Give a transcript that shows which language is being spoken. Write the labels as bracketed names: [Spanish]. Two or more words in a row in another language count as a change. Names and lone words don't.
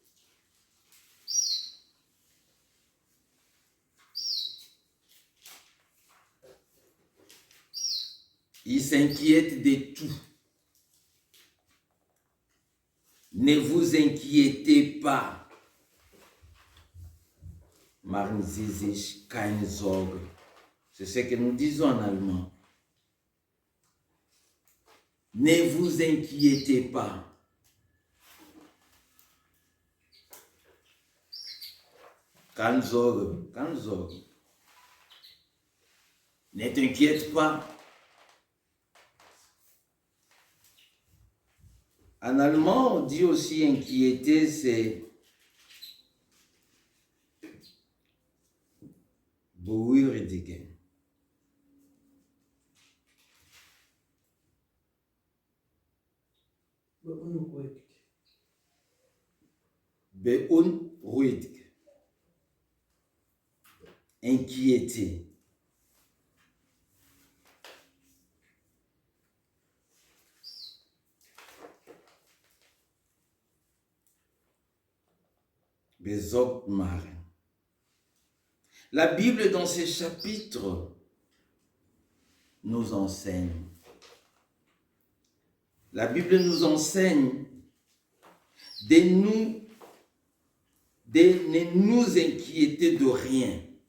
[French] Il s'inquiète de tout. Ne vous inquiétez pas. [German] Machen Sie sich keine Sorge. [French] C'est ce que nous disons en allemand. Ne vous inquiétez pas. [German] Keine Sorge, keine Sorge. [French] Ne t'inquiète pas. En allemand, on dit aussi inquiéter, c'est beunruhigen. [German] Beunruhigt. [French] Inquiété. [German] Besorgt machen. [French] La Bible, dans ses chapitres, nous enseigne. La Bible nous enseigne de ne nous inquiéter de rien.